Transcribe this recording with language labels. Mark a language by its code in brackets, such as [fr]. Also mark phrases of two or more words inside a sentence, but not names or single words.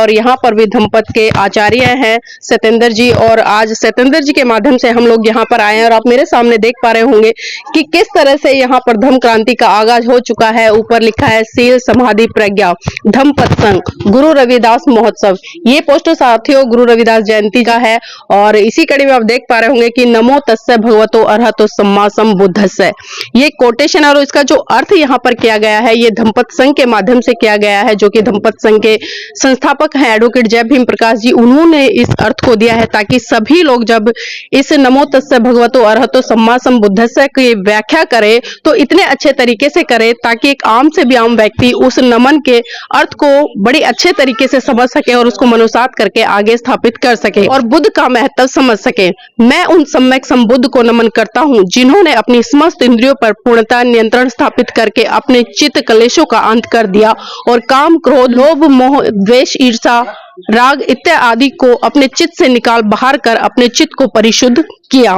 [hi] और यहाँ पर भी धम्मपद के आचार्य हैं सत्येंद्र जी, और आज सत्येंद्र जी के माध्यम से हम लोग यहाँ पर आए हैं। और आप मेरे सामने देख पा रहे होंगे कि किस तरह से यहाँ पर धम्म क्रांति का आगाज हो चुका है। ऊपर लिखा है शील समाधि प्रज्ञा धम्मपद धम्पत संघ गुरु रविदास महोत्सव। ये पोस्टर साथियों गुरु रविदास जयंती का है और इसी कड़ी में आप देख पा रहे होंगे कि [pi] नमो तस्से भगवतो अरहतो सम्मा संबुद्धस्से, [hi] ये कोटेशन और इसका जो अर्थ यहाँ पर किया गया है ये धम्पत संघ के माध्यम से किया गया है, जो कि धम्पत संघ के संस्थापक हैं एडवोकेट जय भीम प्रकाश जी, उन्होंने इस अर्थ को दिया है ताकि सभी लोग जब इस [pi] नमो तस्से भगवतो अरहतो सम्मा संबुद्धस्से [hi] की व्याख्या करे तो इतने अच्छे तरीके से करे ताकि एक आम से भी आम व्यक्ति उस नमन के अर्थ को बड़ी अच्छे तरीके से समझ सके और उसको मनुसात करके आगे स्थापित कर सके और बुद्ध का महत्व समझ सके। मैं उन सम्यक संबुद्ध को नमन करता हूँ जिन्होंने अपनी समस्त इंद्रियों पर पूर्णतः नियंत्रण स्थापित करके अपने चित्त कलेशों का अंत कर दिया और काम, क्रोध, लोभ, मोह, द्वेष, ईर्षा, राग इत्यादि को अपने चित्त से निकाल बाहर कर अपने चित्त को परिशुद्ध किया।